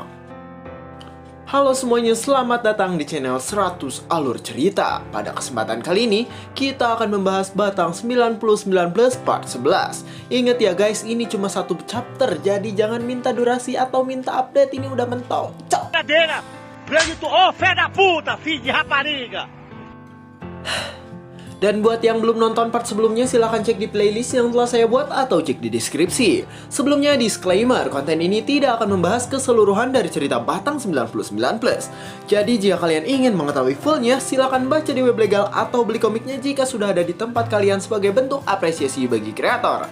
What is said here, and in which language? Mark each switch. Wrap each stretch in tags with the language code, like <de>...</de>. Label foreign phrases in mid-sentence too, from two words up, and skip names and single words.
<id>Halo semuanya, selamat datang di channel 100 Alur Cerita. Pada kesempatan kali ini, kita akan membahas Batang 99 Plus part 11. Ingat ya guys, ini cuma satu chapter, jadi jangan minta durasi atau minta update, ini udah mentok. Cok!</id> <pt>Cadeira! Grande ô fé da puta, filho de rapariga!</pt> <id>Dan buat yang belum nonton part sebelumnya, silahkan cek di playlist yang telah saya buat atau cek di deskripsi. Sebelumnya disclaimer, konten ini tidak akan membahas keseluruhan dari cerita Batang 99 Plus. Jadi jika kalian ingin mengetahui fullnya, silahkan baca di web legal atau beli komiknya jika sudah ada di tempat kalian sebagai bentuk apresiasi bagi kreator.</id>